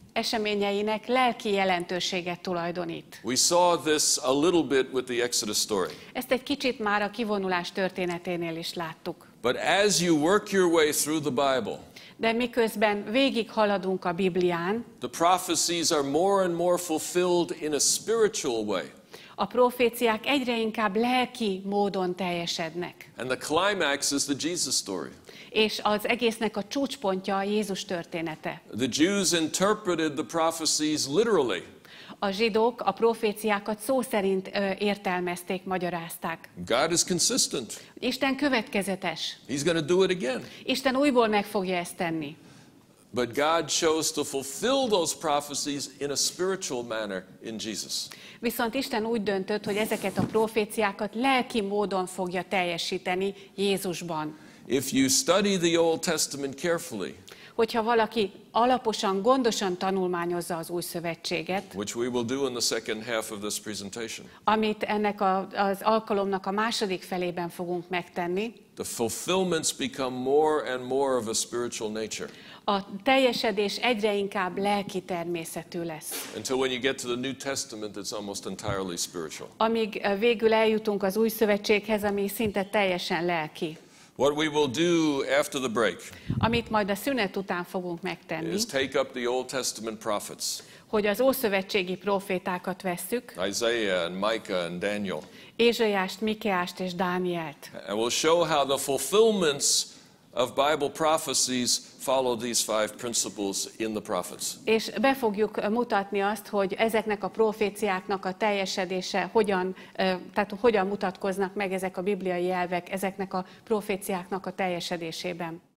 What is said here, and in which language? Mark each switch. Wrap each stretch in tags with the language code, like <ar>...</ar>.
<hu>eseményeinek lelki jelentőséget tulajdonít.</hu> <en>We saw this a little bit with the Exodus story.</en> <hu>Ezt egy kicsit már a kivonulás történeténél is láttuk.</hu> <en>But as you work your way through the Bible,</en> <hu>De miközben végig haladunk a Biblián,</hu> <en>the prophecies are more and more fulfilled in a spiritual way.</en> <hu>a proféciák egyre inkább lelki módon teljesednek.</hu> <en>And the climax is the Jesus story.</en> <hu>És az egésznek a csúcspontja a Jézus története.</hu> <en>The Jews interpreted the prophecies literally.</en> <hu>A zsidók a proféciákat szó szerint értelmezték, magyarázták.</hu> <en>God is consistent.</en> <hu>Isten következetes.</hu> <en>He's going to do it again.</en> <hu>Isten újból meg fogja ezt tenni.</hu> <en>But God chose to fulfill those prophecies in a spiritual manner in Jesus.</en> <hu>Viszont Isten úgy döntött, hogy ezeket a proféciákat lelki módon fogja teljesíteni Jézusban.</hu> <en>If you study the Old Testament carefully,</en> <hu>Hogyha valaki alaposan, gondosan tanulmányozza az új szövetséget,</hu> <en>which we will do in the second half of this presentation,</en> <hu>amit ennek az alkalomnak a második felében fogunk megtenni,</hu> <en>the fulfillments become more and more of a spiritual nature.</en> <hu>a teljesedés egyre inkább lelki természetű lesz.</hu> <en>Until when you get to the New Testament, it's almost entirely spiritual.</en> <hu>Amíg végül eljutunk az új szövetséghez, ami szinte teljesen lelki.</hu> <en>What we will do after the break</en> <hu>Amit majd a szünet után fogunk megtenni,</hu> <en>is take up the Old Testament prophets,</en> <hu>hogy az ószövetségi profétákat vesszük,</hu> <en>Isaiah and Micah and Daniel,</en> <hu>Ézsaiást, Mikeást és Dánielt.</hu> <en>and we'll show how the fulfillments of Bible prophecies follow these five principles in the prophets.</en> <hu>És be fogjuk mutatni azt, hogy ezeknek a proféciáknak a teljesedése hogyan mutatkoznak meg ezek a bibliai elvek ezeknek a proféciáknak a teljesedésében.</hu>